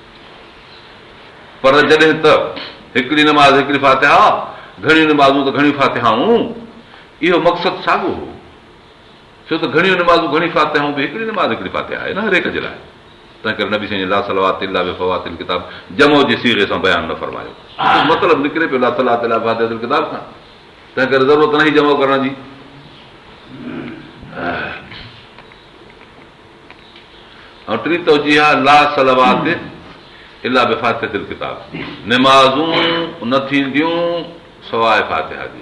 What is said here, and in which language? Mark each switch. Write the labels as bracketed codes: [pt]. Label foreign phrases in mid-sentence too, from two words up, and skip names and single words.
[sd] पर जॾहिं त हिकिड़ी नमाज़ हिकिड़ी फातिहा, घणियूं नमाज़ूं त घणियूं फातिहाऊं, इहो मक़सदु साॻियो हो। छो त घणियूं नमाज़ूं घणी फातिहाऊं बि हिकिड़ी नमाज़ हिकिड़ी फातिहा आहे न हर हिक जे लाइ। तंहिं करे नबी साईं [ar] لا صلوات إلا بفواتح الكتاب [sd] जमो जे सीरे सां बयानु न फरमायो। मतिलबु निकिरे पियो [ar] لا صلاة إلا بفواتح الكتاب [sd] खां। तंहिं करे ज़रूरत न जमो करण जी। ऐं टी तवजीह [ar] لا صلوات إلا بفاتحة الكتاب, [sd] नमाज़ूं न थींदियूं सवाइ फातिहा जी।